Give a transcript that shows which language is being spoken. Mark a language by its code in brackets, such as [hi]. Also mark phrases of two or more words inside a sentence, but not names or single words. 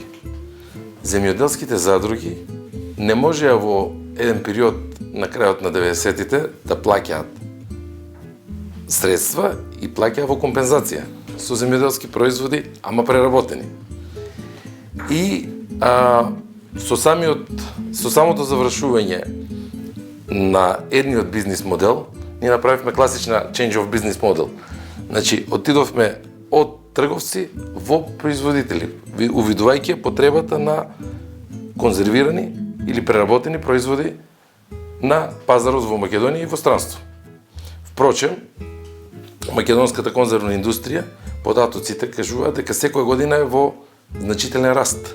[mk] Земјоделските задруги не можеа во еден период на крајот на 90-тите да плаќаат средства и плаќаат во компензација со земјоделски производи, ама преработени. И со самото завршување на едниот бизнис модел, ние направивме класична [en] change of business model. [mk] Значи, отидовме од трговци во производители, увидувајќи потребата на конзервирани или преработени производи на пазарот во Македонија и во странство. Впрочем, македонската конзервна индустрија, податоците кажуваат дека секоја година е во значителен раст.